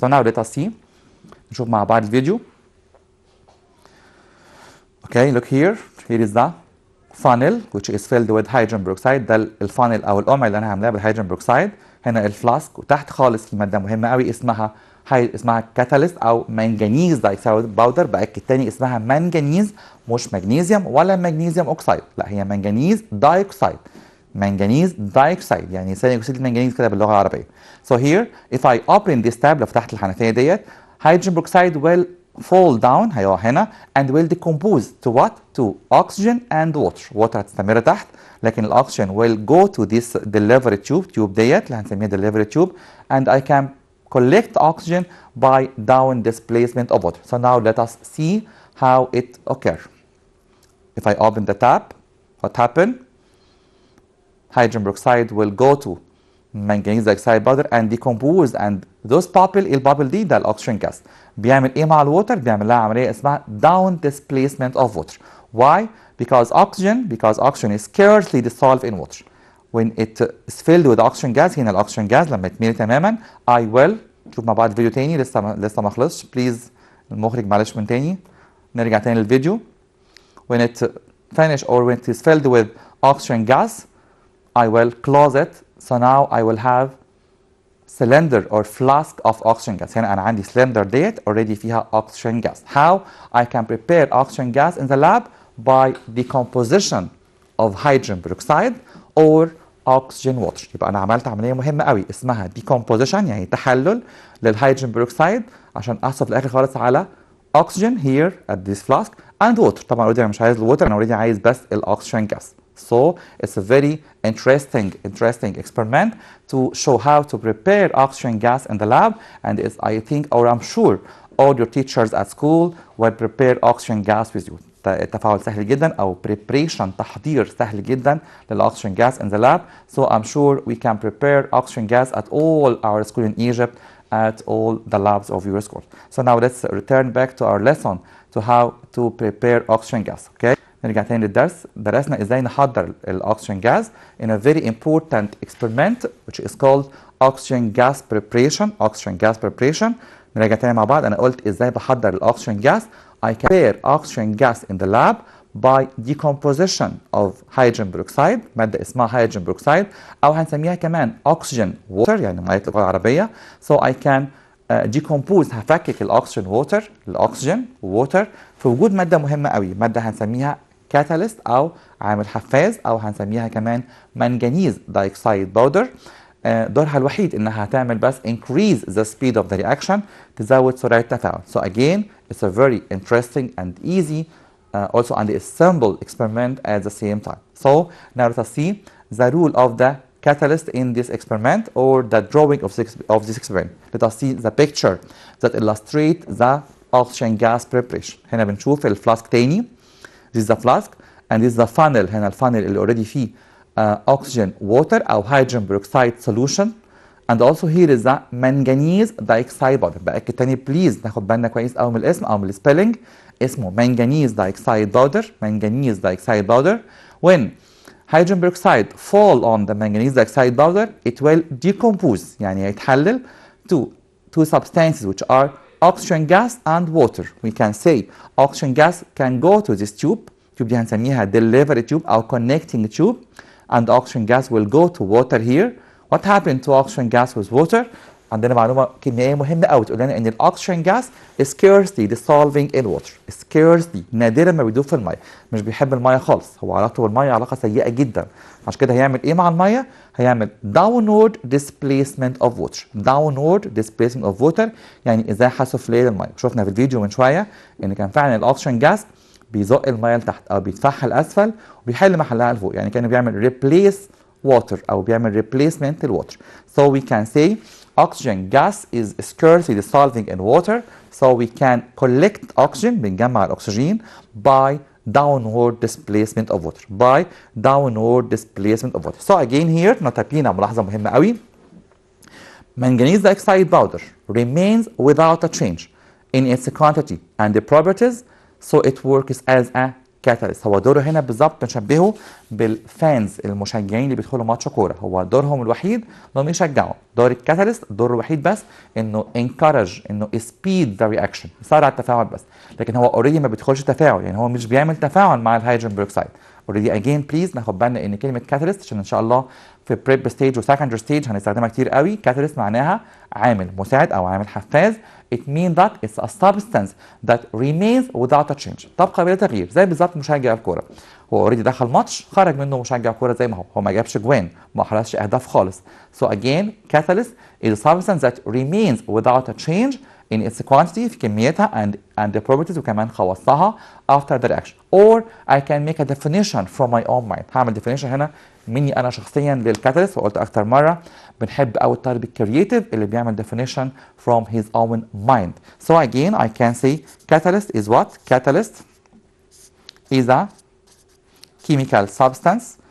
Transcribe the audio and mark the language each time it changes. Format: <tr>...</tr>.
<en>So now let us see.</en> <ar>نشوف مع بعض الفيديو.</ar> <en>Okay, look here. Here is the funnel which is filled with hydrogen peroxide.</en> <ar>ده الفانل او القمع اللي انا عاملاه بالهيدروجين بروكسايد. هنا الفلاسك، وتحت خالص في ماده مهمه قوي اسمها كاتاليست او منجنيز دايكسايد باودر. باكد تاني اسمها منجنيز، مش مغنيسيوم ولا مغنيسيوم اوكسايد، لا هي منجنيز دايكسايد. منجنيز دايكسايد يعني ثاني اكسيد المنجنيز كده باللغه العربيه.</ar> <en>So here if I open this tab،</en> <ar>لو فتحت الحنفيه ديت</ar> <en>hydrogen peroxide will fall down</en> <ar>هيقع هنا</ar> <en>and will decompose to what? To oxygen and water. water</en> <ar>هتستمر تحت، لكن الاكسجين</ar> <en>will go to this delivery tube</en> <ar>ديت اللي هنسميها</ar> <en>delivery tube and I can collect oxygen by down displacement of water. So now let us see how it occurs. If I open the tap, what happened? Hydrogen peroxide will go to manganese dioxide powder and decompose and those bubble،</en> <ar>البابل دي ده الاكسجين جاس. بيعمل ايه مع الووتر؟ بيعمل لها عمليه اسمها</ar> <en>down displacement of water. Why? Because oxygen is scarcely dissolved in water. When it is filled with oxygen gas،</en> <ar>هنا الاكسجين جاز لما يتملي تماما</ar> <en>I will</en> <ar>نشوف مع بعض فيديو تاني لسه ما خلصش. بليز المخرج معلش من تاني نرجع تاني للفيديو.</ar> <en>When it finish or when it is filled with oxygen gas I will close it. So now I will have cylinder or flask of oxygen gas.</en> <ar>هنا أنا عندي cylinder ديت already فيها oxygen gas.</ar> <en>How I can prepare oxygen gas in the lab? By decomposition of hydrogen peroxide or oxygen water.</en> <ar>يبقى أنا عملت عملية مهمة قوي اسمها decomposition يعني تحلل للهيدروجين peroxide عشان أحصل في الآخر خالص على</ar> <en>oxygen here at this flask and water.</en> <ar>طبعا already أنا مش عايز الووتر، أنا already عايز بس الأكسجين gas.</ar> <en>So it's a very interesting experiment to show how to prepare oxygen gas in the lab, and I think or I'm sure all your teachers at school will prepare oxygen gas with you.</en> <ar>التفاعل سهل جدا او preparation تحضير سهل جدا للoxygen</ar> <en>gas in the lab. So I'm sure we can prepare oxygen gas at all our school in Egypt, at all the labs of your school. So now let's return back to our lesson to how to prepare oxygen gas. Okay.</en> <ar>نرجع تاني للدرس. درسنا ازاي نحضر الاكسجين جاز</ar> <en>in a very important experiment which is called oxygen gas preparation. oxygen gas preparation.</en> <ar>نرجع تاني مع بعض. انا قلت ازاي بحضر الاكسجين جاز.</ar> <en>I can prepare oxygen gas in the lab by decomposition of hydrogen peroxide،</en> <ar>مادة اسمها</ar> <en>hydrogen peroxide</en> <ar>او هنسميها كمان</ar> <en>oxygen water</en> <ar>يعني مية اللغة العربية.</ar> <en>So I can decompose،</en> <ar>هفكك الاكسجين water في وجود مادة مهمة قوي، مادة هنسميها كاتاليست او عامل حفاز او هنسميها كمان منجنيز دايكسايد باودر. دورها الوحيد انها هتعمل بس</ar> <en>increase the speed of the reaction،</en> <ar>تزود سرعة التفاعل.</ar> <en>So again it's a very interesting and easy also and a simple experiment at the same time. So now let us see the rule of the catalyst in this experiment or the drawing of this experiment. Let us see the picture that illustrate the oxygen gas preparation.</en> <ar>هنا بنشوف الفلاسك تاني.</ar> <en>This is the flask and this is the funnel.</en> <ar>هنا الفانل اللي</ar> <en>already فيه oxygen water أو hydrogen peroxide solution. And also here is the manganese dioxide powder.</en> <ar>بأكد تاني بليز ناخد بالنا كويس أو من الاسم أو من السبيلنج.</ar> <en>اسمه manganese dioxide powder. manganese dioxide powder. When hydrogen peroxide fall on the manganese dioxide powder, it will decompose</en> <ar>يعني يتحلل</ar> <en>to two substances which are oxygen gas and water. We can say oxygen gas can go to this tube. tube</en> <ar>دي هنسميها</ar> <en>delivery tube أو connecting tube, and oxygen gas will go to water here. What happened to oxygen gas with water?</en> <ar>عندنا معلومه كيميائيه مهمه قوي تقول لنا ان الاكسجين جاس</ar> <en>scarcely dissolving in water.</en> <ar>scarcely نادرا ما بيدوب في الميه، مش بيحب الميه خالص، هو علاقته بالميه علاقه سيئه جدا. عشان كده هيعمل ايه مع الميه؟ هيعمل</ar> <en>downward displacement of water. downward displacement of water</en> <ar>يعني ازاحه سفليه للميه. شفنا في الفيديو من شويه ان كان فعلا الاكسجين جاس بيزق الميه لتحت او بيدفعها لاسفل وبيحل محلها لفوق، يعني كان بيعمل</ar> <en>replace water</en> <ar>او بيعمل replacement للwater.</ar> <en>So we can say oxygen gas is scarcely dissolving in water, so we can collect oxygen</en> <ar>بنجمع الاكسجين</ar> <en>by downward displacement of water. by downward displacement of water. So again here</en> <ar>نوتابينا ملاحظه مهمه قوي.</ar> <en>manganese dioxide powder remains without a change in its quantity and the properties, so it works as a catalyst.</en> <ar>هو دوره هنا بالظبط بنشبهه بالفانز المشجعين اللي بيدخلوا ماتش كوره، هو دورهم الوحيد انهم يشجعوا. دور الكاتاليست دوره الوحيد بس انه encourage، انه</ar> <en>speed the reaction،</en> <ar>يسرع التفاعل بس، لكن هو اوريدي ما بيدخلش تفاعل، يعني هو مش بيعمل تفاعل مع الهيدروجين بيروكسيد.</ar> <en>already again please</en> <ar>ناخد بالنا ان كلمه كاتاليست عشان ان شاء الله في بريب ستيج وسكندري ستيج هنستخدمها كتير قوي. كاتاليست معناها عامل مساعد او عامل حفاز.</ar> <en>It means that it's a substance that remains without a change.</en> <ar>تبقى بلا تغيير، زي بالظبط مشجع الكوره. هو اوريدي دخل ماتش خرج منه مشجع كوره زي ما هو ما جابش جوان، ما حرزش اهداف خالص.</ar> <en>So again catalyst is a substance that remains without a change in its quantity</en> <ar>في كميتها</ar> <en>and the properties</en> <ar>وكمان خواصها</ar> <en>after the reaction. Or I can make a definition from my own mind.</en> <ar>هعمل definition هنا مني انا شخصيا للكاتاليست، وقلت اكتر مره بنحب قوي الطالب الكرييتيف اللي بيعمل definition</ar> <en>from his own mind. So again I can say catalyst is what? Catalyst is a chemical substance.</en>